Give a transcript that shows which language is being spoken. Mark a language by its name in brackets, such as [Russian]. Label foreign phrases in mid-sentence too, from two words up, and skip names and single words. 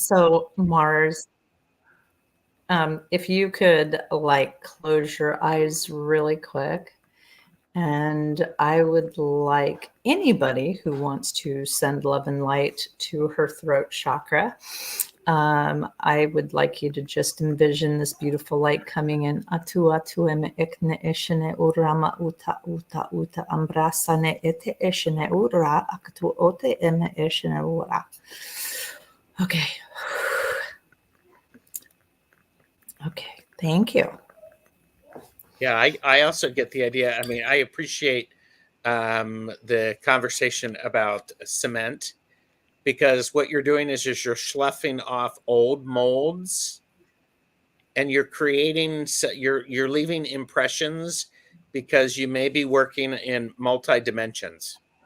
[English] So Mars, if you could like close your eyes really quick, and I would like anybody who wants to send love and light to her throat chakra. I would like you to just envision this beautiful light coming in. Atu atu eme ikne ishene urama uta uta uta ambrasane ete ishene ura aktu ote eme ishene ura. Okay. Okay. Thank you. yeah, I also get the idea. I mean, I appreciate the conversation about cement, because what you're doing is you're sloughing off old molds, and you're creating, you're leaving impressions, because you may be working in multi dimensions.